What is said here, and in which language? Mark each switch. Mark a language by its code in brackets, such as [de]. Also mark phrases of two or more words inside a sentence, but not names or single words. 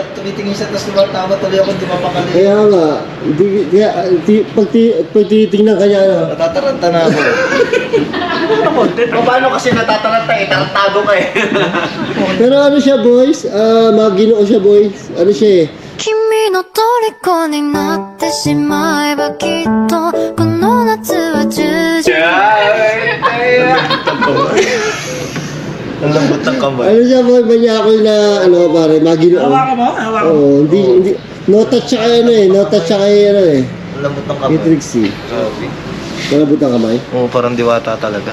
[tl] Tumitingin siya, tapos tumatawa tuloy ako, di mapakali. Kaya nga, pag titingnan ka niya, ano? Natataranta na ako. Paano kasi natataranta eh? Tarantado ka eh. Pero ano siya, boys? Maginoo siya, boys. Ano siya eh? [ja] 君の虜になってしまえばきっとこの夏は充実 [tl] Ang lambot ng kamay. Ano siya, boy? Manyakol na, ano, pare, maginoo. Hawakan mo, hawakan mo. Oo, hindi. [en] No touch [tl] siya kay ano eh. [en] No touch [tl] siya kay ano eh. Ang lambot ng kamay. Kay Trixie. Grabe. Malabot ang kamay. Oo, parang diwata talaga.